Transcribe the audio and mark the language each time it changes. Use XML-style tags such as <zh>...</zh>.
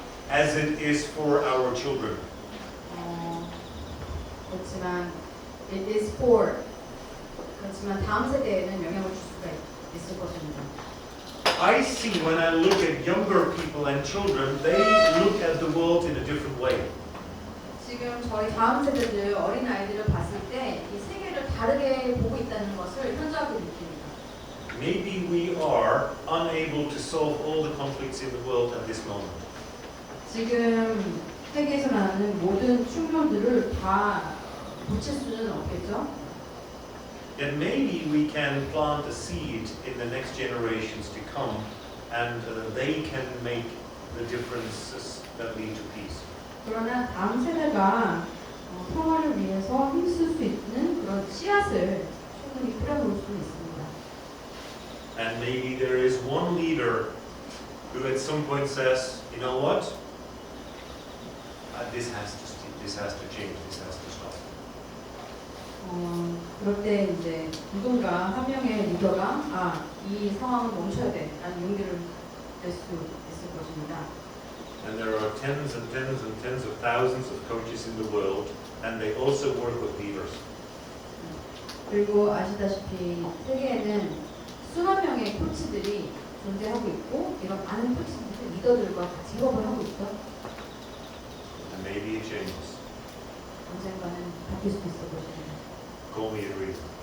<en>As it is for our children.</en> <ko>그렇지만</ko> <en>it is for</en> <ko>그렇지만 다음 세대에는 영향을 줄 수가 있을 것입니다.</ko> <en>I see when I look at younger people and children, they look at the world in a different way.</en> <ko>지금 저희 다음 세대들 어린 아이들을 봤을 때 이 세계를 다르게 보고 있다는 것을 현저하게 느낍니다.</ko> <en>Maybe we are unable to solve all the conflicts in the world at this moment.</en> <ko>지금 세계에서 나는 모든 충돌들을 다 고칠 수는 없겠죠.</ko> <en>Then maybe we can plant a seed in the next generations to come, and they can make the differences that lead to peace.</en> <ko>그러나 다음 세대가 평화를 위해서 힘쓸 수 있는 그런 씨앗을 충분히 뿌려놓을 수 있습니다.</ko> <en>And maybe there is one leader who at some point says, you know what? This has to change. This has to stop.</en> <ko>그럴 때 이제 누군가 한 명의 리더가 이 상황을 멈춰야 돼라는 용기를 낼 수 있을 것입니다.</ko> <en>And there are tens and tens and tens of thousands of coaches in the world, and they also work with leaders.</en> <ko>그리고 아시다시피 세계에는 수만 명의 코치들이 존재하고 있고 이런 많은 코치들이 리더들과 같이 협업을 하고 있죠.</ko> <en>And maybe it changes.</en> <ko>언젠가는 바뀔 수도 있을 것입니다.</ko> <en>Call me a dreamer.</en>